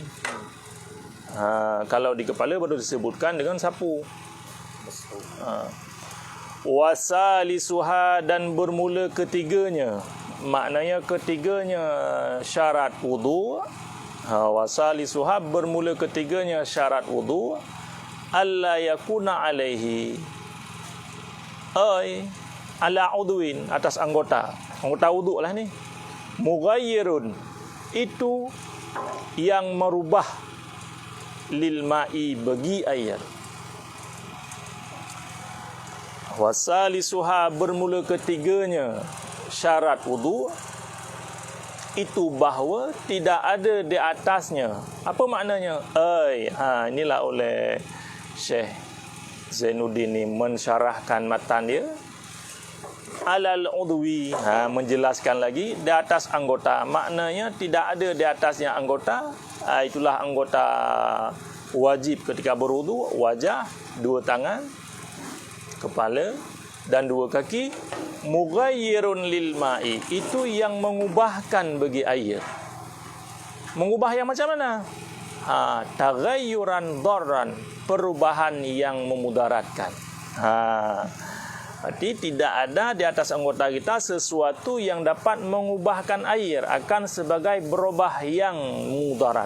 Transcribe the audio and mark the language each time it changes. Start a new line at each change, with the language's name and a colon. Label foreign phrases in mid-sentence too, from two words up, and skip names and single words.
Malay: Kalau di kepala baru disebutkan dengan sapu. Wasalisuha, dan bermula ketiganya, maknanya ketiganya syarat wudu. Wasalisuha, bermula ketiganya syarat wudu.
Arabic: ألا يكون عليه على عضو,
Malay: atas anggota wudu lah ni. Mughayyirun, itu yang merubah lil ma'i, bagi air. Wasalisuha, bermula ketiganya syarat wudu, itu bahawa tidak ada di atasnya. Apa maknanya? Inilah oleh Syekh Zainuddin ni mensyarahkan matan dia.
Arabic: على العضو,
Malay: menjelaskan lagi di atas anggota. Maknanya tidak ada di atasnya anggota. Itulah anggota wajib ketika berwudu: wajah, dua tangan, kepala dan dua kaki.
Arabic: مغير للماء,
Malay: itu yang mengubahkan bagi air. Mengubah yang macam mana?
Arabic: تغيرا ضارا,
Malay: perubahan yang memudaratkan. Berarti tidak ada di atas anggota kita sesuatu yang dapat mengubahkan air, akan sebagai berubah yang mudarat.